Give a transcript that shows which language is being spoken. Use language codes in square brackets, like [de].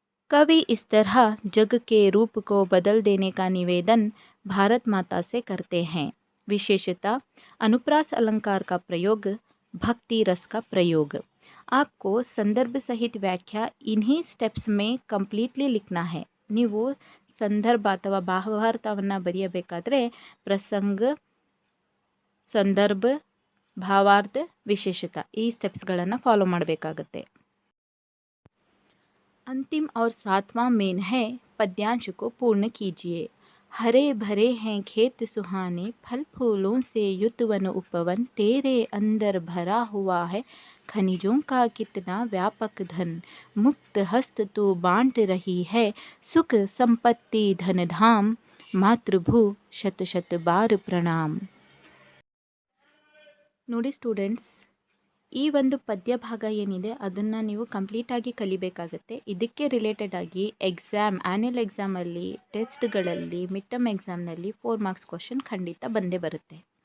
[hi] कवि इस तरह जग के रूप को बदल देने का निवेदन भारत माता से करते हैं। विशेषता, अनुप्रास अलंकार का प्रयोग, भक्ति रस का प्रयोग। आपको संदर्भ सहित व्याख्या इन्हीं स्टेप्स में ಕಂಪ್ಲೀಟ್ಲಿ लिखना है। [kn] ನೀವು ಸಂದರ್ಭ ಅಥವಾ ಭಾವಾರ್ಥವನ್ನು ಬರೆಯಬೇಕಾದ್ರೆ ಪ್ರಸಂಗ, ಸಂದರ್ಭ, ಭಾವಾರ್ಥ, ವಿಶೇಷತಾ ಈ ಸ್ಟೆಪ್ಸ್ಗಳನ್ನು ಫಾಲೋ ಮಾಡಬೇಕಾಗತ್ತೆ। [hi] अंतिम और 7वां मेन है, पद्यांश को पूर्ण कीजिए। हरे भरे हैं खेत सुहाने, फल फूलों से युत वन उपवन, तेरे अंदर भरा हुआ है खनिजों का कितना व्यापक धन, मुक्त हस्त तू बांट रही है सुख संपत्ति धन धाम, मातृभू शत शत बार प्रणाम। [kn] ನೋಡಿ ಸ್ಟೂಡೆಂಟ್ಸ್, ಈ ಒಂದು ಪದ್ಯ ಭಾಗ ಏನಿದೆ ಅದನ್ನು ನೀವು ಕಂಪ್ಲೀಟಾಗಿ ಕಲಿಬೇಕಾಗತ್ತೆ. ಇದಕ್ಕೆ ರಿಲೇಟೆಡ್ ಆಗಿ ಆ್ಯನ್ಯುವಲ್ ಎಕ್ಸಾಮಲ್ಲಿ, ಟೆಸ್ಟ್ಗಳಲ್ಲಿ, ಮಿಡ್ ಟರ್ಮ್ ಎಕ್ಸಾಮ್ನಲ್ಲಿ 4 ಮಾರ್ಕ್ಸ್ ಕ್ವಶನ್ ಖಂಡಿತ ಬಂದೇ ಬರುತ್ತೆ.